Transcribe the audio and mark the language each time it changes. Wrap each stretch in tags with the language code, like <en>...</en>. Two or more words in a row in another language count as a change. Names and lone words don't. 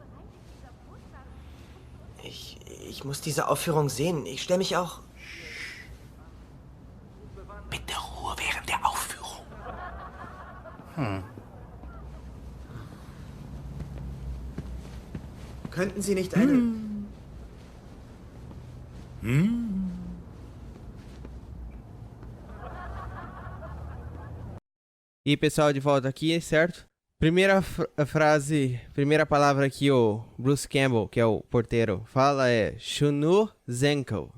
<de>Ich muss diese Aufführung sehen. Ich stelle mich auch... Bitte Ruhe während der Aufführung. Könnten Sie nicht eine...</de> <pt>E pessoal, de volta aqui, certo? Primeira primeira palavra que o Bruce Campbell, que é o porteiro, fala é Schnürsenkel.</pt>